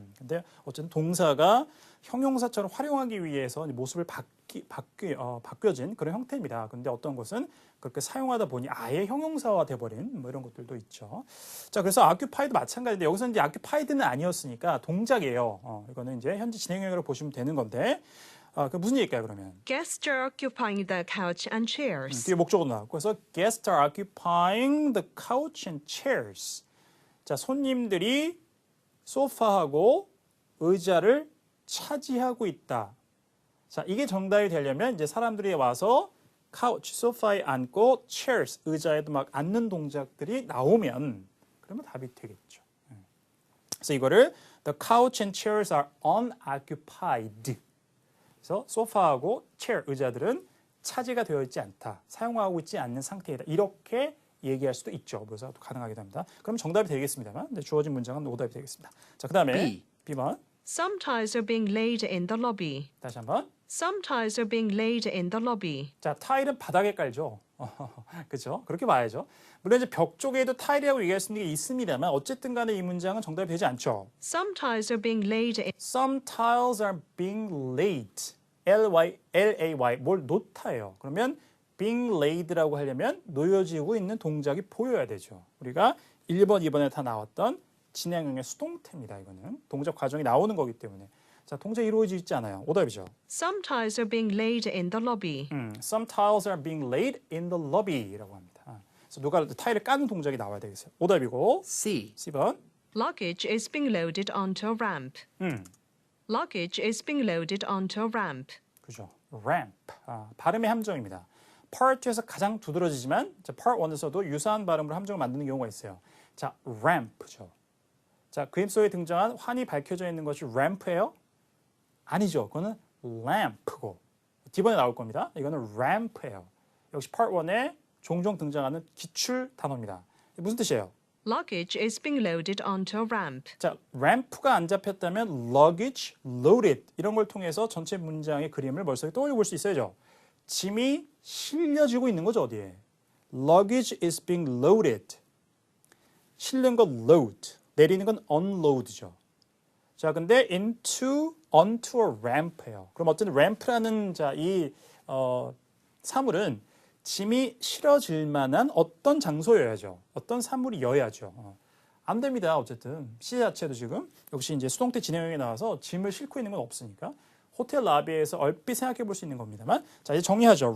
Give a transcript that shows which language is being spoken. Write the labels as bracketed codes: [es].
[ko] 근데 어쨌든 동사가 형용사처럼 활용하기 위해서 모습을 바뀌어진 그런 형태입니다. 근데 어떤 것은 그렇게 사용하다 보니 아예 형용사화 돼버린 뭐 이런 것들도 있죠. 자, 그래서 occupied 마찬가지인데 여기서 이제 occupied는 아니었으니까 동작이에요. 이거는 이제 현재 진행형으로 보시면 되는 건데, 그 무슨 얘기일까요, 그러면? [en] Guests are occupying the couch and chairs. [ko] 뒤에 목적어도 나왔고, 그래서 [en] guests are occupying the couch and chairs. [ko] 자, 손님들이 소파하고 의자를 차지하고 있다. 자, 이게 정답이 되려면 이제 사람들이 와서 couch, 소파에 앉고 chairs, 의자에도 막 앉는 동작들이 나오면 그러면 답이 되겠죠. 그래서 이거를 [en] the couch and chairs are unoccupied. [ko] 그래서 소파하고 체어, 의자들은 차지가 되어 있지 않다. 사용하고 있지 않는 상태이다. 이렇게 얘기할 수도 있죠. 묘사도 가능하기도 합니다. 그럼 정답이 되겠습니다만 주어진 문장은 오답이 되겠습니다. 자, 그 다음에 B번. [en] Some tiles are being laid in the lobby. [ko] 다시 한번. [en] Some tiles are being laid in the lobby. [ko] 자, 타일은 바닥에 깔죠. 그렇죠? 그렇게 봐야죠. 물론 이제 벽 쪽에도 타일이라고 얘기할 수 있는 게 있습니다만 어쨌든 간에 이 문장은 정답이 되지 않죠. [en] Some tiles are being laid in. Some tiles are being laid. [ko] L-A-Y. 뭘 놓다예요. 그러면 being laid라고 하려면 놓여지고 있는 동작이 보여야 되죠. 우리가 1번, 2번에 다 나왔던 진행형의 수동태입니다. 이거는 동작 과정이 나오는 거기 때문에. 자, 동작이 이루어지지 있지 않아요. 오답이죠. [en] Some tiles are being laid in the lobby. Some tiles are being laid in the lobby라고 합니다. [ko] 그래서 누가 타일을 까는 동작이 나와야 되겠어요. 오답이고 [en] C. [ko] C번. [en] Luggage is being loaded onto a ramp. Luggage is being loaded onto a ramp. [ko] 그죠. ramp. 발음의 함정입니다. part 2에서 가장 두드러지지만 part 1에서도 유사한 발음으로 함정을 만드는 경우가 있어요. 자, ramp죠. 자, 그림 속에 등장한 환이 밝혀져 있는 것이 ramp예요? 아니죠. 그거는 lamp고 D번에 나올 겁니다. 이거는 ramp예요. 역시 part 1에 종종 등장하는 기출 단어입니다. 무슨 뜻이에요? [en] Luggage is being loaded onto a ramp. [ko] 자, ramp가 안 잡혔다면 luggage loaded 이런 걸 통해서 전체 문장의 그림을 머릿속에 떠올려 볼 수 있어야죠. 짐이 실려지고 있는 거죠, 어디에? [en] Luggage is being loaded. [ko] 실는 건 load, 내리는 건 unload죠. 자, 근데 [en] onto a ramp [ko] 예요. 그럼 어쨌든 ramp라는 이 사물은 짐이 실어질 만한 어떤 장소여야죠. 어떤 사물이여야죠. 안 됩니다. 어쨌든 C 자체도 지금 역시 이제 수동태 진행형에 나와서 짐을 싣고 있는 건 없으니까 호텔 라비에서 얼핏 생각해 볼 수 있는 겁니다만, 자, 이제 정리하죠.